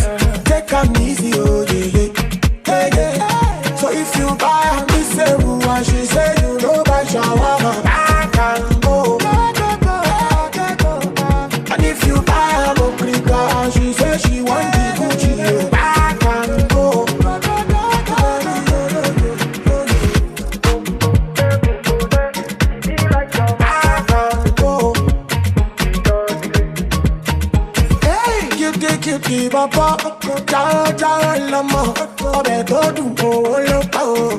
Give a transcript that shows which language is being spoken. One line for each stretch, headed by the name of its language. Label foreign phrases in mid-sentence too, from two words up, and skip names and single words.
Nigerian Pidgin: Take am easy, oh yeah, yeah, yeah. So if you buy a this and she say you know buy shawarma, back and go. And if you buy a mokrika and she say she want the Gucci, back and go.
Yoruba: Cutie papa, jawa lama, obe to do oh.